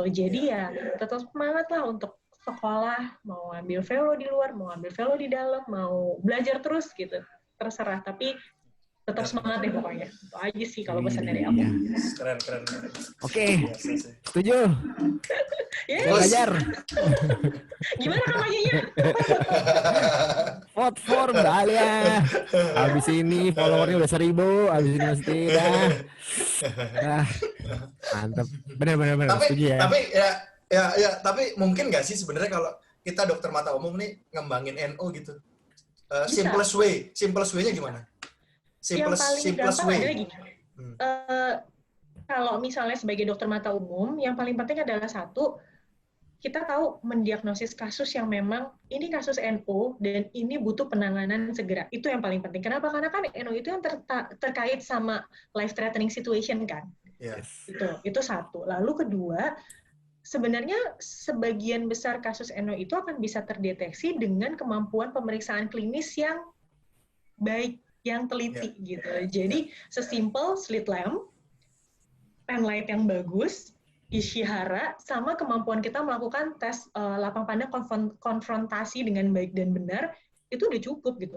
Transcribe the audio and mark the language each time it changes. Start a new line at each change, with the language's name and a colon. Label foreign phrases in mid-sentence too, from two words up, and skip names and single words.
Indonesian: Jadi ya tetap semangat lah untuk sekolah, mau ambil fellow di luar, mau ambil fellow di dalam, mau belajar terus gitu. Terserah, tapi tetap semangat deh pokoknya. Itu aja sih kalau pesan dari aku. Keren. Oke, setuju. Yes. Belajar. Gimana kampanyenya?
English: Vote for Mbak Alia.
Indonesian: Abis ini followernya udah 1.000, abis ini masih tidak. Mantap. Benar. Setuju ya. Tapi mungkin nggak sih sebenarnya kalau kita dokter mata umum nih ngembangin NO gitu.
English: Simplest way-
Indonesian: nya gimana? Yang paling gampang adalah gini. Kalau misalnya sebagai dokter mata umum, yang paling penting adalah satu, kita tahu mendiagnosis kasus yang memang ini kasus NO dan ini butuh penanganan segera. Itu yang paling penting. Kenapa? Karena kan NO itu yang terkait sama
English: life threatening situation
Indonesian: kan. Yes. Itu satu. Lalu kedua, sebenarnya sebagian besar kasus NO itu akan bisa terdeteksi dengan kemampuan pemeriksaan klinis yang baik, yang teliti gitu. Jadi sesimpel
English: slit lamp, pen light
Indonesian: yang bagus, isyihara, sama kemampuan kita melakukan tes lapang pandang konfrontasi dengan baik dan benar, itu udah cukup gitu.